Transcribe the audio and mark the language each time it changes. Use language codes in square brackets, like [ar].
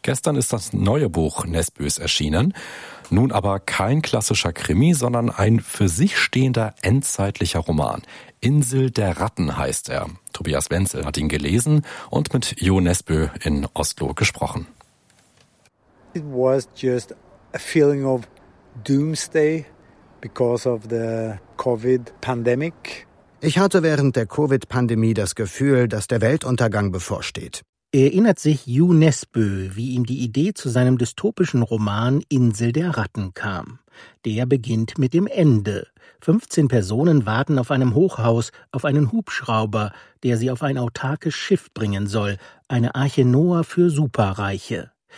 [de] Gestern ist das neue Buch Nesbøs erschienen. Nun aber kein klassischer Krimi, sondern ein für sich stehender endzeitlicher Roman. Insel der Ratten heißt er. Tobias Wenzel hat ihn gelesen und mit Jo Nesbø in Oslo gesprochen. [en] It was just a feeling of doomsday because of the COVID pandemic. [de] Ich hatte während der Covid-Pandemie das Gefühl, dass der Weltuntergang bevorsteht. Erinnert sich Hugh Nesbø, wie ihm die Idee zu seinem dystopischen Roman Insel der Ratten kam. Der beginnt mit dem Ende. 15 Personen warten auf einem Hochhaus, auf einen Hubschrauber, der sie auf ein autarkes Schiff bringen soll, eine Arche Noah für Superreiche.